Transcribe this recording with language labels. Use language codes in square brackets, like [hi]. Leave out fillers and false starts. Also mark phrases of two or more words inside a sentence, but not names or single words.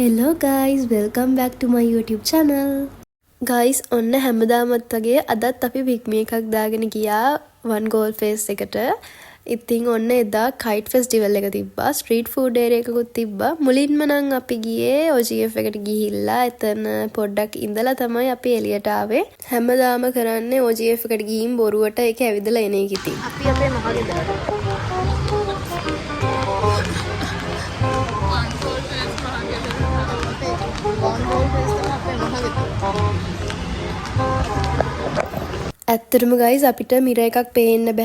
[en] Hello guys, welcome back to my YouTube channel. [si] Guys, ඔන්න හැමදාමත් වගේ අදත් අපි පික්මි එකක් දාගෙන ගියා [en] one goal face [si] එකට. ඉතින් ඔන්න එදා [en] kite festival [si] එක තිබ්බා. [en] street food area [si] එකකුත් තිබ්බා. මුලින්ම නම් අපි ගියේ OGF එකට ගිහිල්ලා එතන පොඩ්ඩක් ඉඳලා තමයි අපි එළියට ආවේ. හැමදාම කරන්නේ OGF එකට ගිහින් බොරුවට ඒක ඇවිදලා එන එක ඉතින්. අපි අපේ මහගෙදරට ඇත්තටම guys අපිට මිර එකක් පේන්න බෑ.